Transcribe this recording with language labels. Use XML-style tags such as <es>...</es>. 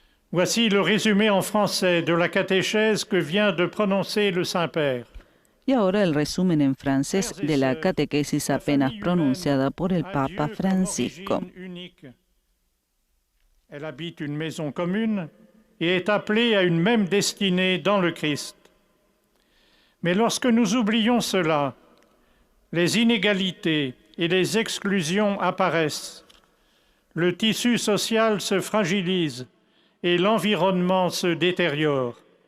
<fr>Voici le résumé en français de la catéchèse que vient de prononcer le Saint-Père.</fr> <es>Y ahora el resumen en francés de la catequesis apenas pronunciada por el Papa Francisco.</es> <fr>Elle habite une maison commune et est appelée à une même destinée dans le Christ. Mais lorsque nous oublions cela, les inégalités et les exclusions apparaissent, le tissu social se fragilise et l'environnement se détériore.</fr>